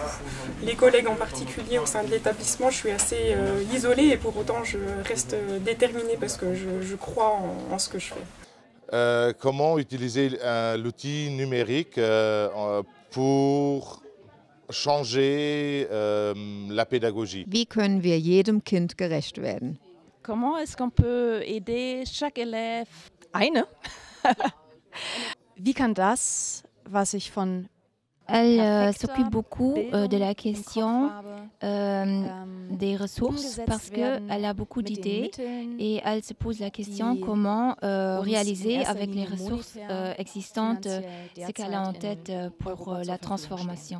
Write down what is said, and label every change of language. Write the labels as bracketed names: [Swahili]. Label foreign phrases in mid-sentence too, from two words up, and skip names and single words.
[French] Les collègues en particulier au sein de l'établissement, je suis assez isolée et pour autant je reste déterminée parce que je crois en ce que je fais. Comment utiliser l'outil numérique pour changer la pédagogie? [German] Wie können wir jedem Kind gerecht werden? [French] Comment est-ce qu'on peut aider chaque élève? [German] Eine? Wie kann das, was ich von [French] Elle s'occupe beaucoup de la question des ressources parce qu'elle a beaucoup d'idées et elle se pose la question comment réaliser avec les ressources existantes ce qu'elle a en tête pour la transformation.